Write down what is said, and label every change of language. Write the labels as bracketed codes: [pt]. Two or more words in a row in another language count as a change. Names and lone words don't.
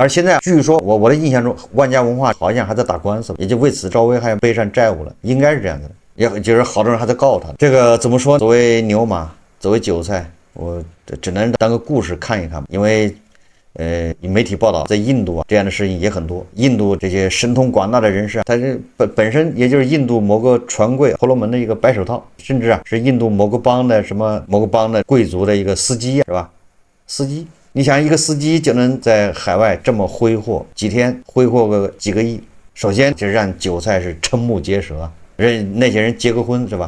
[zh] 而現在據說我的印象中，玩家文化好像還在打官司，也就為此趙薇还背上債務了，應該是這樣的。也就是好多人還在告他。這個怎麼說？作為牛馬，作為韭菜，我只能當個故事看一看，因為媒體報道在印度這樣的事情也很多。印度這些神通廣大的人士，他是本身也就是印度某個權貴婆羅門的一個白手套，甚至是印度某個邦的某個邦的貴族的一個司機，是吧？司機，你想一個司機就能在海外這麼揮霍，幾天揮霍個幾個億，首先就讓韭菜是瞠目結舌。那些人結個婚是吧？